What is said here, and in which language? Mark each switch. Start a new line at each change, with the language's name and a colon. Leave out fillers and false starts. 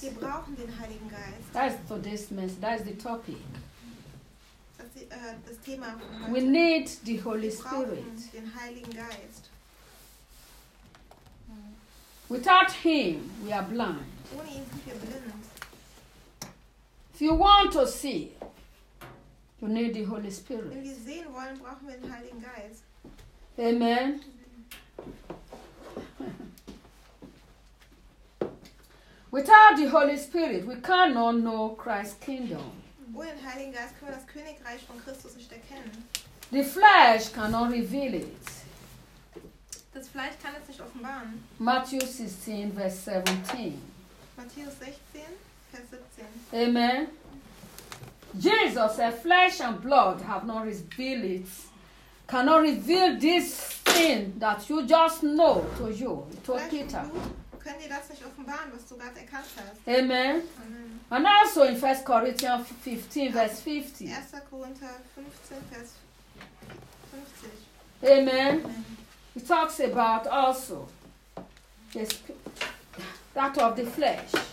German: Wir brauchen den Heiligen Geist.
English: That's today's message. That's the topic.
German: Das ist, das Thema von heute.
English: We need the Holy Spirit.
German: Wir brauchen den Heiligen Geist.
English: Without him, we are blind.
German: Ohne ihn sind wir blind.
English: If you want to see, you need the Holy Spirit.
German: Wenn wir sehen wollen, brauchen wir den Heiligen Geist. Amen.
English: Without the Holy Spirit, we cannot know Christ's kingdom.
German: Ohne den Heiligen Geist können wir das Königreich von Christus nicht erkennen.
English: The flesh cannot reveal it.
German: Das Fleisch kann es nicht offenbaren.
English: Matthew 16, verse 17.
German: Matthäus 16, Vers 17. Amen.
English: Jesus said, flesh and blood have not revealed it. Cannot reveal this thing that you just know to you, to Peter.
German: Können dir das nicht offenbaren, was du gerade erkannt hast? Amen. Amen.
English: And also in 1 Corinthians 15, verse 50.
German: 1. Korinther 15, Vers 50. Amen. Amen.
English: It talks about also that of the flesh.